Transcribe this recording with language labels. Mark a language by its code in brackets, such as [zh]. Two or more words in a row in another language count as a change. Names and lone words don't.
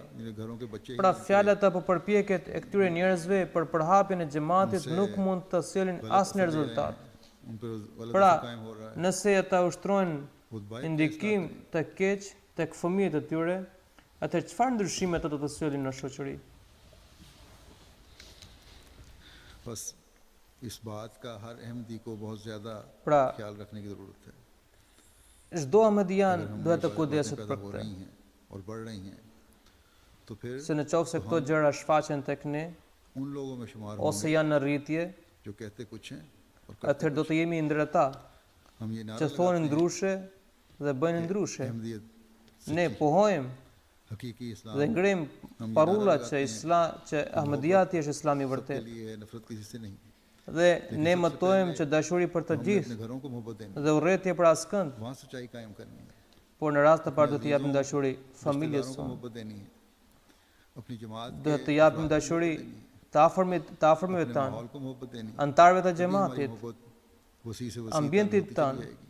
[sq] Pra fjalat apo përpjekjet e këtyre njerëzve për përhapjen e xhamatit nuk mund të sjellin asnjë rezultat. Pra, nëse ata ushtrojnë ndikim të keq tek fëmijët e tyre, atëherë çfarë ndryshime do të sjellin në shoqëri? [ur] بس اس بات کا ہر احمدی کو بہت زیادہ خیال رکھنے کی ضرورت ہے. [sq] Çdo ahmedian duhet të kujdeset për këtë. [ur] اور بڑھ رہی ہیں تو پھر [sq] se në qoftë se këto gjëra shfaqen tek ne [ur] ان لوگوں میں شمار [sq] ose janë në rritje, [ur] جو کہتے کچھ ہیں اور [sq] atëherë do të jemi ndër ata [ur] ہم یہ نعرہ [sq] që thonë ndryshe dhe bëjnë ndryshe. Ne pohojmë [ur] حقیقی اسلام [sq] dhe ngrem parullat që Ahmediati është Islami i vërtet. Dhe ne mëtojmë që dashuri për të gjithë dhe urrëtie për askënd. Por në rast të parë do të japim dashuri familjes sonë. Do të japim dashuri të afërmëve tanë, antarëve të xhamatit, ambientit tanë.